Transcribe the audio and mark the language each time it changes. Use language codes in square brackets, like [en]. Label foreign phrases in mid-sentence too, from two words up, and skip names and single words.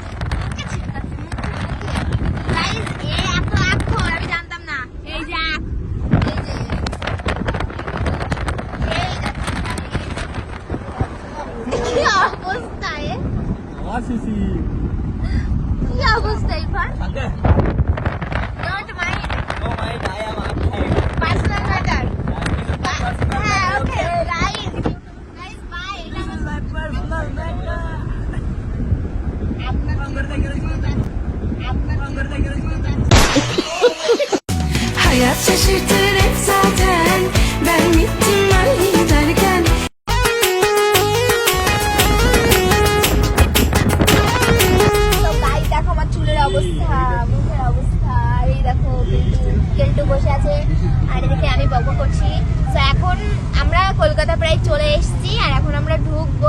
[bn] গাইস এই এত আখর আমি জানতাম না। এই যে আখ, কি অবস্থায়, কি অবস্থায় ভাই। [en] Not mine. Personal matter. হ্যাঁ, okay, guys, bye. [tr] Hayat şaşırtır hep zaten. Ben gittim ben giderken. [bn] তো গাইস দেখো আমার চুলের অবস্থা, মুখের অবস্থা। আর এই দেখো কেলটু বসে আছে, আর এদিকে আমি বকবক করছি। তো এখন আমরা কলকাতা প্রায় চলে এসেছি, আর এখন আমরা ঢুকবো।